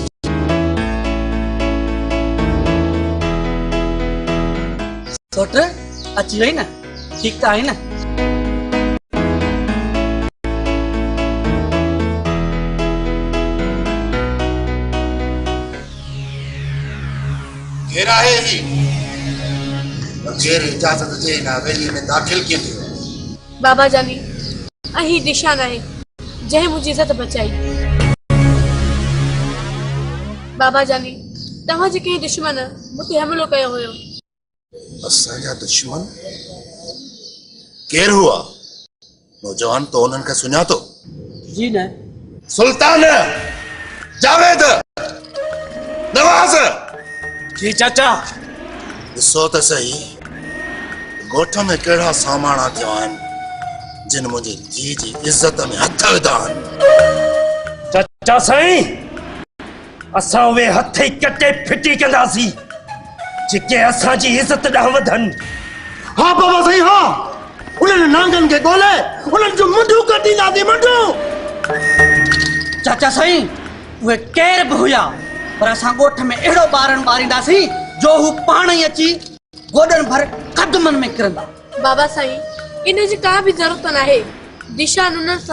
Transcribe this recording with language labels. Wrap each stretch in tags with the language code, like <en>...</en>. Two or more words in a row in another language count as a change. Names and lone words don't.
<sd>सोट अची वई न ठीक त आई न केर आहे ही बग़ैर इजाज़त जे हिन हवेली में दाख़िल कीअं थियो बाबा जानी अही दिशा नाहे जंहिं मुंहिंजी इज़त बचाई। बाबा जानी तव्हांजे कंहिं दुश्मन मूंखे हमिलो कयो हुयो। असांजा दुश्मन केर हुआ नौजवान तो उन्हनि खे सुञातो जी न सुल्तान जावेद नवाज़ जी चाचा ॾिसो त सही ॻोठ में कहिड़ा सामाना थिया आहिनि जिन मुंहिंजी धीउ जी इज़त में हथ विधा आहिनि। चाचा साईं असां उहे हथ ई कटे फिटी कंदासीं जेके असांजी इज़त ॾांहुं वधनि। हाँ बाबा सही हाँ उन्हनि नांगनि खे ॻोल्हे उन्हनि जो मुंडियूं कढींदासीं मुंडियूं। चाचा साईं उहे केर बि हुया पर असां ॻोठ में अहिड़ो ॿारनि ॿारींदासीं जो हू पाण ई अची गोॾनि भर कदमनि में किरंदा। बाबा साईं इन जी का बि ज़रूरत नाहे दिशा उन्हनि सां</sd>